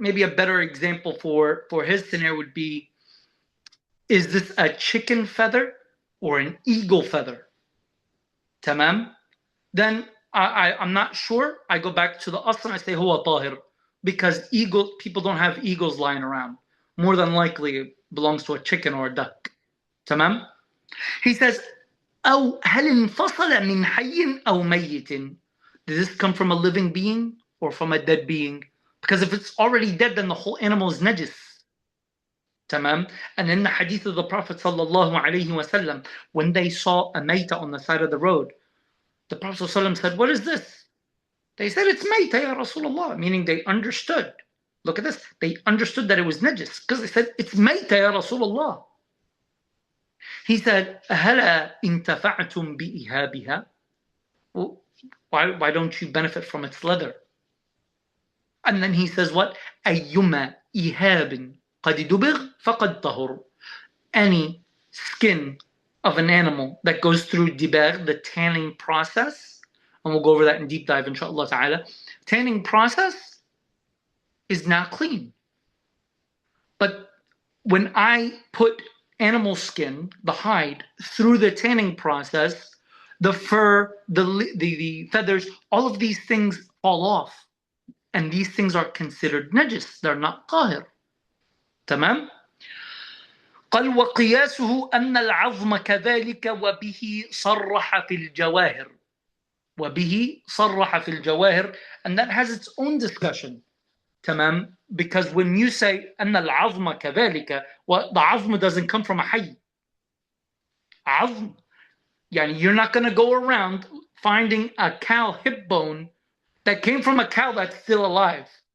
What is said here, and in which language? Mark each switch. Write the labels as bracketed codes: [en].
[en] Maybe a better example for his scenario would be, is this a chicken feather or an eagle feather? Tamam? Then I'm not sure. I go back to the asl and I say [ar] huwa tahir, [en] because people don't have eagles lying around. More than likely it belongs to a chicken or a duck. Tamam? He says, [ar] أو هل انفصل من حي أو ميت? [en] Does this come from a living being or from a dead being? Because if it's already dead, then the whole animal is najis. Tamam? And in the hadith of the Prophet sallallahu alaihi wasallam, when they saw a mayta on the side of the road, the Prophet ﷺ said, what is this? They said, it's mayta, ya Rasulullah, meaning they understood. Look at this. They understood that it was najis because they said, it's mayta, ya Rasulullah. He said, [ar] أَهَلَا إِنْتَفَعْتُمْ بِإِهَابِهَا? [en] Why don't you benefit from its leather? And then he says what? [ar] أَيُّمَا إِهَابٍ قَدْ دُبِغْ فَقَدْ طَهُرْ. [en] Any skin of an animal that goes through dibagh, the tanning process, and we'll go over that in deep dive inshallah ta'ala, tanning process is not clean. But when I put animal skin, the hide, through the tanning process, the fur, the feathers, all of these things fall off. And these things are considered najis. They're not tahir. [ar] تمام؟ قال وقياسه أن العظم كذلك وبه صرح في الجواهر. وبه صرح في الجواهر. [en] And that has its own discussion. [ar] تمام? [en] Because when you say [ar] أن العظم كذلك, [en] well, the عظم doesn't come from a حي. [ar] عظم. [en] يعني you're not going to go around finding a cow hip bone that came from a cow that's still alive.